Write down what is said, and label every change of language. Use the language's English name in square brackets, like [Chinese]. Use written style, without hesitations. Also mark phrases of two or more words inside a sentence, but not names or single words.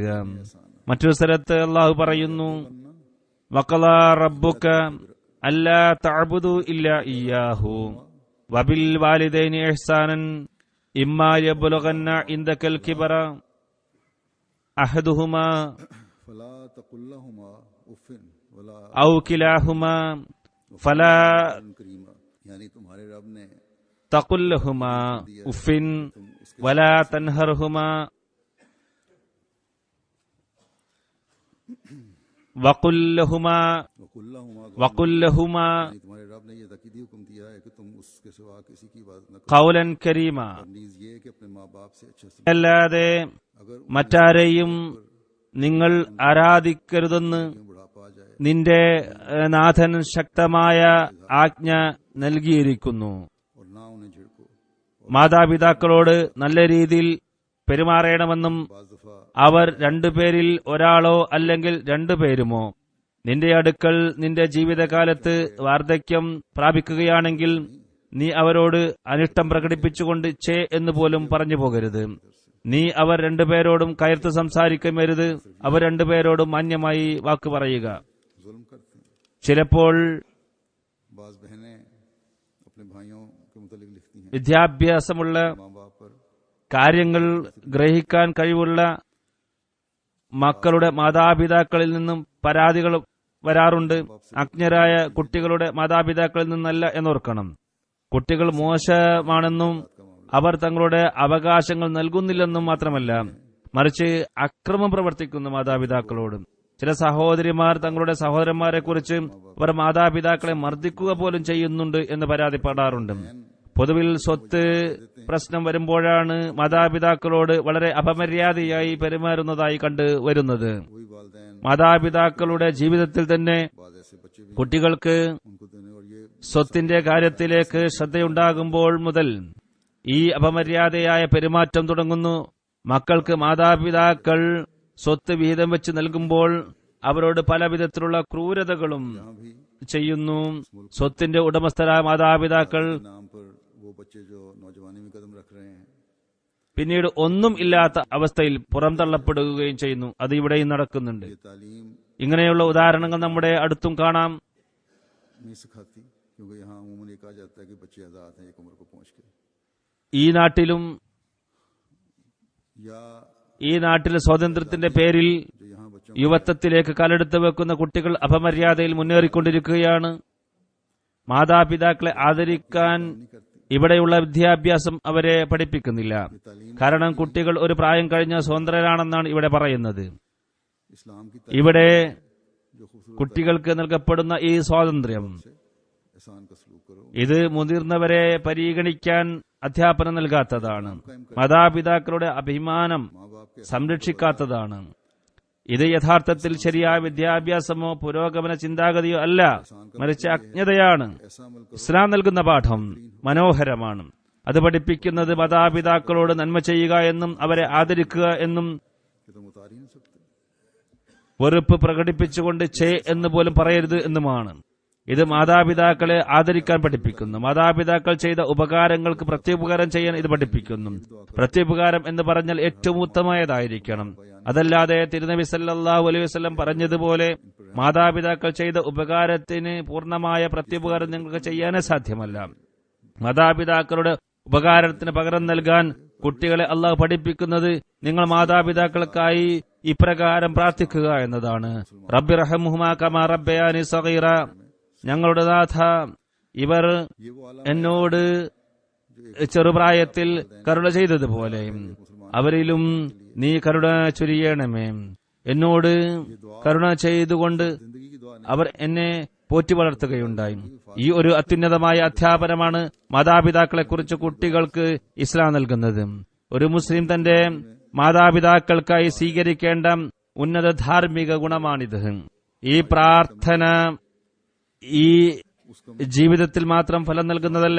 [Malayalam] മറ്റൊരു സ്ഥലത്ത് അള്ളാഹു പറയുന്നു, [Arabic] وقضى ربك ألا تعبدوا إلا إياه وبالوالدين إحسانا إما يبلغن عندك الكبر أحدهما أو كلاهما فلا تقل لهما أف ولا تنهرهما وقل لهما قولا كريما. [Malayalam] അല്ലാതെ മറ്റാരെയും നിങ്ങൾ ആരാധിക്കരുതെന്ന് നിന്റെ നാഥൻ ശക്തമായ ആജ്ഞ നൽകിയിരിക്കുന്നു. മാതാപിതാക്കളോട് നല്ല രീതിയിൽ പെരുമാറണമെന്നും [Urdu] بعض دفعہ [Malayalam] അവർ രണ്ടുപേരിൽ ഒരാളോ അല്ലെങ്കിൽ രണ്ടുപേരുമോ നിന്റെ അടുക്കൽ നിന്റെ ജീവിതകാലത്ത് വാർദ്ധക്യം പ്രാപിക്കുകയാണെങ്കിൽ നീ അവരോട് അനിഷ്ടം പ്രകടിപ്പിച്ചുകൊണ്ട് ഛേ എന്ന് പോലും പറഞ്ഞു പോകരുത്. നീ അവർ രണ്ടുപേരോടും കയർത്ത് സംസാരിക്കരുത്. അവർ രണ്ടുപേരോടും മാന്യമായി വാക്ക് പറയുക. [Urdu] ظلم کرتے ہیں. [Malayalam] ചിലപ്പോൾ [Urdu] بعض بہنیں اپنے بھائیوں کے متعلق لکھتی ہیں, [Malayalam] വിദ്യാഭ്യാസമുള്ള [Urdu] ماں باپ پر [Malayalam] കാര്യങ്ങൾ ഗ്രഹിക്കാൻ കഴിവുള്ള മക്കളുടെ മാതാപിതാക്കളിൽ നിന്നും പരാതികൾ വരാറുണ്ട്. അജ്ഞരായ കുട്ടികളുടെ മാതാപിതാക്കളിൽ നിന്നല്ല എന്നോർക്കണം. കുട്ടികൾ മോശമാണെന്നും അവർ തങ്ങളുടെ അവകാശങ്ങൾ നൽകുന്നില്ലെന്നും മാത്രമല്ല, മറിച്ച് അക്രമം പ്രവർത്തിക്കുന്ന മാതാപിതാക്കളോടും. ചില സഹോദരിമാർ തങ്ങളുടെ സഹോദരന്മാരെ കുറിച്ച് അവർ മാതാപിതാക്കളെ മർദ്ദിക്കുക പോലും ചെയ്യുന്നുണ്ട് എന്ന് പരാതിപ്പെടാറുണ്ട്. പൊതുവിൽ സ്വത്ത് പ്രശ്നം വരുമ്പോഴാണ് മാതാപിതാക്കളോട് വളരെ അപമര്യാദയായി പെരുമാറുന്നതായി കണ്ടുവരുന്നത്. [Urdu] وہی والدین [Malayalam] മാതാപിതാക്കളുടെ ജീവിതത്തിൽ തന്നെ [Urdu] بعض ایسے بچے بھی [Malayalam] കുട്ടികൾക്ക് [Urdu] ان کو دینے، اور یہ [Malayalam] സ്വത്തിന്റെ കാര്യത്തിലേക്ക് ശ്രദ്ധയുണ്ടാകുമ്പോൾ മുതൽ ഈ അപമര്യാദയായ പെരുമാറ്റം തുടങ്ങുന്നു. മക്കൾക്ക് മാതാപിതാക്കൾ സ്വത്ത് വിഹിതം വെച്ച് നൽകുമ്പോൾ അവരോട് പല വിധത്തിലുള്ള ക്രൂരതകളും [Urdu] یہاں بھی [Malayalam] ചെയ്യുന്നു. സ്വത്തിന്റെ ഉടമസ്ഥരായ മാതാപിതാക്കൾ [Urdu] نام پر وہ بچے جو نوجوانی میں قدم رکھ رہے ہیں, [Malayalam] പിന്നീട് ഒന്നും ഇല്ലാത്ത അവസ്ഥയിൽ പുറംതള്ളപ്പെടുകയും ചെയ്യുന്നു. അത് ഇവിടെയും നടക്കുന്നുണ്ട്. [Urdu] یہ تعلیم [Malayalam] ഇങ്ങനെയുള്ള ഉദാഹരണങ്ങൾ നമ്മുടെ അടുത്തും കാണാം. [Urdu] نہیں سکھاتی، کیونکہ یہاں عموماً یہ کہا جاتا ہے کہ بچے آزاد ہیں ایک عمر کو پہنچ کے, [Malayalam] ഈ നാട്ടിലും [Urdu] या [Malayalam] ഈ നാട്ടിലെ സ്വാതന്ത്ര്യത്തിന്റെ പേരിൽ [Urdu] جو یہاں بچوں [Malayalam] യുവത്വത്തിലേക്ക് കാലെടുത്ത് വെക്കുന്ന കുട്ടികൾ അപമര്യാദയിൽ മുന്നേറിക്കൊണ്ടിരിക്കുകയാണ്. മാതാപിതാക്കളെ ആദരിക്കാൻ ഇവിടെയുള്ള വിദ്യാഭ്യാസം അവരെ പഠിപ്പിക്കുന്നില്ല. കാരണം കുട്ടികൾ ഒരു പ്രായം കഴിഞ്ഞ സ്വതന്ത്രരാണെന്നാണ് ഇവിടെ പറയുന്നത്. [Urdu] اسلام کی [Malayalam] ഇവിടെ [Urdu] جو خوبصورت [Malayalam] കുട്ടികൾക്ക് നൽകപ്പെടുന്ന ഈ സ്വാതന്ത്ര്യം, [Urdu] احسان کا سلوک کرو, [Malayalam] ഇത് മുതിർന്നവരെ പരിഗണിക്കാൻ അധ്യാപനം നൽകാത്തതാണ്. മാതാപിതാക്കളുടെ അഭിമാനം [Urdu] ماں باپ کے [Malayalam] സംരക്ഷിക്കാത്തതാണ്. ഇത് യഥാർത്ഥത്തിൽ ശരിയായ വിദ്യാഭ്യാസമോ പുരോഗമന ചിന്താഗതിയോ അല്ല, മറിച്ച് അജ്ഞതയാണ്. [Urdu] ایسا عمل کرو [Malayalam] ഇസ്ലാം നൽകുന്ന പാഠം മനോഹരമാണ്. അത് പഠിപ്പിക്കുന്നത് മാതാപിതാക്കളോട് നന്മ ചെയ്യുക എന്നും അവരെ ആദരിക്കുക എന്നും [Urdu] کہ تم اتار ہی نہیں سکتے. [Malayalam] വെറുപ്പ് പ്രകടിപ്പിച്ചുകൊണ്ട് ഛേ എന്ന് പോലും പറയരുത് എന്നുമാണ്. ഇത് മാതാപിതാക്കളെ ആദരിക്കാൻ പഠിപ്പിക്കുന്നു. മാതാപിതാക്കൾ ചെയ്ത ഉപകാരങ്ങൾക്ക് പ്രത്യുപകാരം ചെയ്യാൻ ഇത് പഠിപ്പിക്കുന്നു. പ്രത്യുപകാരം എന്ന് പറഞ്ഞാൽ ഏറ്റവും ഉത്തമമായതായിരിക്കണം. അതല്ലാതെ തിരുനബി [Arabic] صلى الله عليه وسلم [Malayalam] പറഞ്ഞതുപോലെ മാതാപിതാക്കൾ ചെയ്ത ഉപകാരത്തിന് പൂർണ്ണമായ പ്രത്യുപകാരം നിങ്ങൾക്ക് ചെയ്യാനേ സാധ്യമല്ല. മാതാപിതാക്കളുടെ ഉപകാരത്തിന് പകരം നൽകാൻ കുട്ടികളെ അള്ളാഹു പഠിപ്പിക്കുന്നത് നിങ്ങൾ മാതാപിതാക്കൾക്കായി ഇപ്രകാരം പ്രാർത്ഥിക്കുക എന്നതാണ്. [Arabic] رب ارحمهما كما ربياني صغيرا, [Malayalam] ഞങ്ങളുടെ നാഥ, ഇവർ [Urdu] یہ وہ اعلیٰ [Malayalam] എന്നോട് ചെറുപ്രായത്തിൽ കരുണ ചെയ്തതുപോലെ അവരിലും നീ കരുണ ചൊരിയണമേ. എന്നോട് കരുണ ചെയ്തുകൊണ്ട് [Urdu] زندگی کی دعا نہیں, [Malayalam] അവർ എന്നെ പോറ്റി വളർത്തുകയുണ്ടായി. ഈ ഒരു അത്യുന്നതമായ അധ്യാപനമാണ് മാതാപിതാക്കളെക്കുറിച്ച് കുട്ടികൾക്ക് ഇസ്ലാം നൽകുന്നത്. ഒരു മുസ്ലിം തന്റെ മാതാപിതാക്കൾക്കായി സ്വീകരിക്കേണ്ട ഉന്നത ധാർമ്മിക ഗുണമാണിത്. ഈ പ്രാർത്ഥന ഈ ജീവിതത്തിൽ മാത്രം ഫലം നൽകുന്നതല്ല,